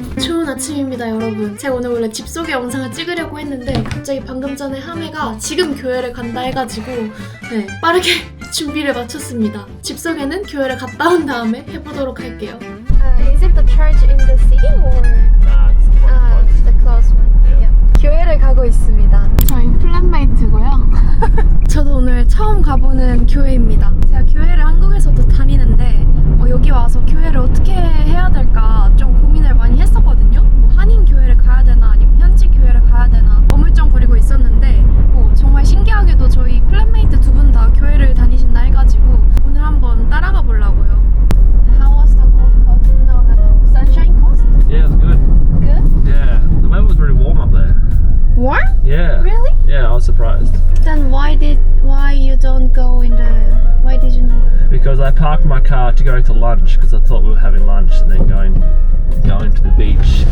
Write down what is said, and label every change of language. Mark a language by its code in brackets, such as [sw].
[ko] 좋은 아침입니다, 여러분. 제가 오늘 원래 집 소개 영상을 찍으려고 했는데 갑자기 방금 전에 하메가 지금 교회를 간다 해가지고 빠르게 준비를 마쳤습니다. 집 소개는 교회를 갔다 온 다음에 해보도록 할게요. [en] Is it the church in the city or? It's the close one. Yeah. [ko] 교회를 가고 있습니다. 저희 플랫메이트고요. 저도 오늘 처음 가보는 교회입니다. 제가 교회를 한국에서도 다니는데 여기 와서 교회를 어떻게 해야 될까 좀 고민을 많이 했었거든요. 뭐 한인 교회를 가야 되나 아니면 현지 교회를 가야 되나 어물쩡거리고 있었는데 정말 신기하게도 저희 플랫메이트 두 분 다 교회를 다니신다 해가지고 오늘 한번 따라가 보려고요. [en] How was the Gold Coast? No. Sunshine Coast? Yeah, it was good. Good? Yeah, the weather was really warm up there. Warm? Yeah. Really? Yeah, I was surprised. Then why you don't go in the? Why did you not? Because I parked my car to go to lunch because I thought we were having lunch and then going to the beach.